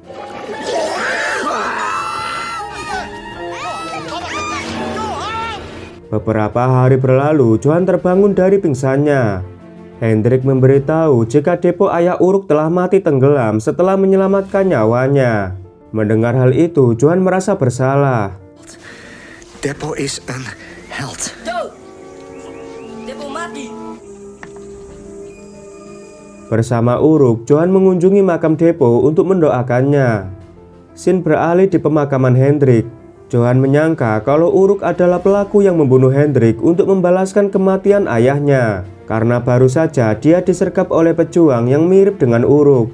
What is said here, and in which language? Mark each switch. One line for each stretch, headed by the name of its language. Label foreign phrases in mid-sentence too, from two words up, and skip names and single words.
Indonesian: Beberapa hari berlalu, Johan terbangun dari pingsannya. Hendrik memberitahu jika depo ayah Uruk telah mati tenggelam setelah menyelamatkan nyawanya. Mendengar hal itu, Johan merasa bersalah.
Dutch: Depo is een held.
Indonesian: Depo mati. Bersama Uruk, Johan mengunjungi makam Depo untuk mendoakannya. Scene beralih di pemakaman Hendrik. Johan menyangka kalau Uruk adalah pelaku yang membunuh Hendrik untuk membalaskan kematian ayahnya, karena baru saja dia disergap oleh pejuang yang mirip dengan Uruk.